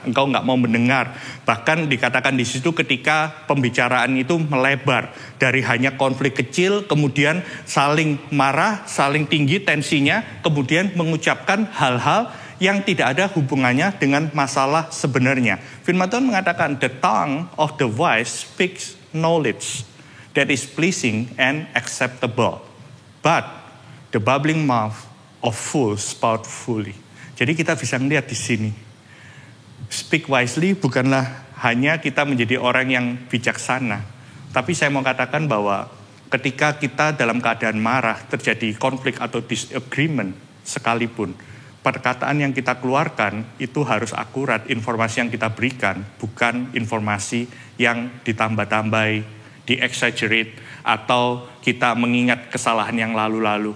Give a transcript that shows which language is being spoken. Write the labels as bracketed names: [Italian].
[Indonesian] Engkau nggak mau mendengar. Bahkan dikatakan di situ ketika pembicaraan itu melebar. Dari hanya konflik kecil, kemudian saling marah, saling tinggi tensinya, kemudian mengucapkan hal-hal yang tidak ada hubungannya dengan masalah sebenarnya. Firman Tuhan mengatakan, [English] the tongue of the wise speaks knowledge that is pleasing and acceptable. But the babbling mouth of fools spout fully. [Indonesian] Jadi kita bisa melihat di sini. [English] Speak wisely [Indonesian] bukanlah hanya kita menjadi orang yang bijaksana. Tapi saya mau katakan bahwa ketika kita dalam keadaan marah, terjadi konflik atau disagreement sekalipun, perkataan yang kita keluarkan itu harus akurat, informasi yang kita berikan, bukan informasi yang ditambah-tambahi, di-exaggerate, atau kita mengingat kesalahan yang lalu-lalu.